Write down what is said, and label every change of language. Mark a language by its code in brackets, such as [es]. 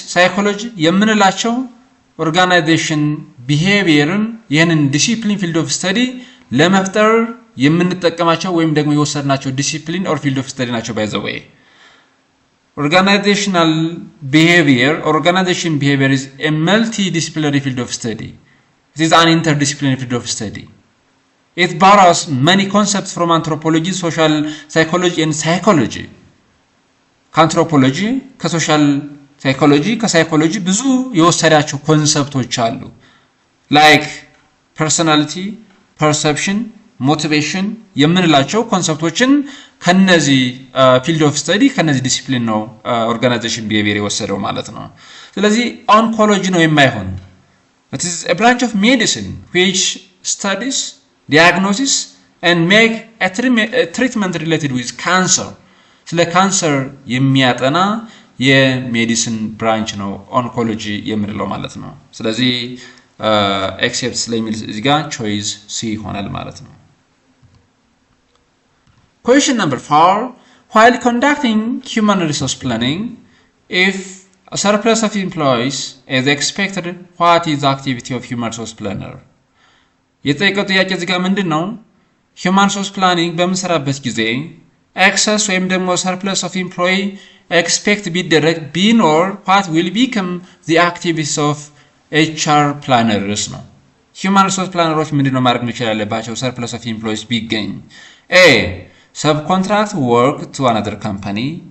[am] Psychology የምንላቸው ኦርጋናይዜሽን ቢሄቪየርን ይህንን ዲሲፕሊን ፊልድ ኦፍ ስተዲ ለመፍጠር የምንጠቀማቸው ወይም ደግሞ የወሰድናቸው ዲሲፕሊን ኦር ፊልድ ኦፍ ስተዲ ናቸው [en] by the way Organizational behavior is a multidisciplinary field of study. It is an interdisciplinary field of study. It borrows many concepts from anthropology, social psychology, and psychology. [am] Anthropology, social psychology, psychology ብዙ የወሰዳቸው ኮንሰፕቶች አሉ [en] like personality, perception, motivation [am] የምንላቸው ኮንሰፕቶችን ከነዚህ ፊልድ ኦፍ ስተዲ ከነዚህ ዲሲፕሊን ነው ኦርጋናይዜሽን ቢሄቪየር የወሰደው ማለት ነው ስለዚህ ኦንኮሎጂ ነው የማይሆን [en] it is a branch of medicine which studies diagnoses and make a treatment related with cancer [am] ስለ ካንሰር የሚያጠና የሜዲሲን ብራንች ነው ኦንኮሎጂ የምንለው ማለት ነው ስለዚህ ኤክሴፕት ስለሚል እዚህ ጋር ቾይስ ሲ ይሆናል ማለት ነው [en] Question number 4. While conducting human resource planning, if a surplus of employees is expected, what is the activity of human resource planner? [am] የጠየቀው ጥያቄ እዚህ ጋር ምንድነው? [en] Human resource planning [am] በምንሰራበት ጊዜ [en] excess ወይም ደግሞ surplus of employee expect [am] ቢደረግ ቢኖር [en] what will become the activities of HR planners ነው። Human resource planners [am] ምንድነው ማድረግ መቻል ያለባቸው [en] surplus of employees [am] ቢገኝ [en] A subcontract work to another company